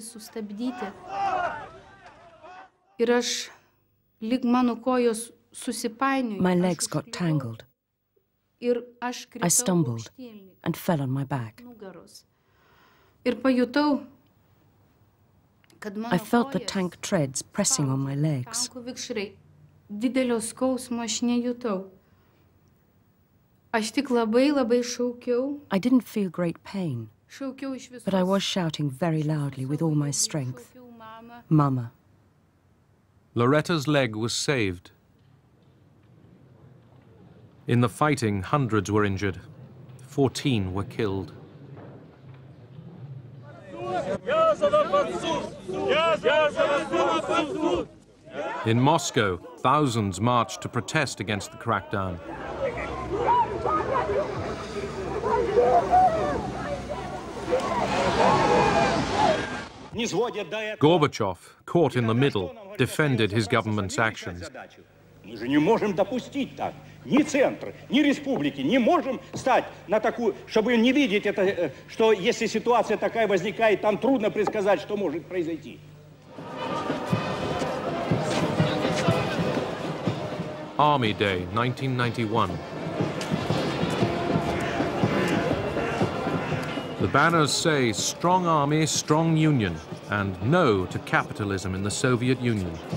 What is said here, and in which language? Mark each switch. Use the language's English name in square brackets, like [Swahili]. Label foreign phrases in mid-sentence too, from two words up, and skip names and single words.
[English] My legs got tangled. I stumbled and fell on my back. I felt the tank treads pressing on my legs. [Lithuanian] didelio skausmo aš nejutau. Aš tik labai šaukiau. [English] I didn't feel great pain, [Lithuanian] Šaukiau iš visos. [English] but I was shouting very loudly with all my strength. [Lithuanian] Mama. [English] Loretta's leg was saved. In the fighting, hundreds were injured. 14 were killed. In Moscow, thousands marched to protest against the crackdown. Gorbachev, caught in the middle, defended his government's actions. [Russian] Мы же не можем допустить так. Ни центр, ни республики не можем стать на такую, чтобы не видеть это, что если ситуация такая возникает, там трудно предсказать, что может произойти. [English] Army Day, 1991. The banners say, "Strong Army, Strong Union," and "No to capitalism in the Soviet Union."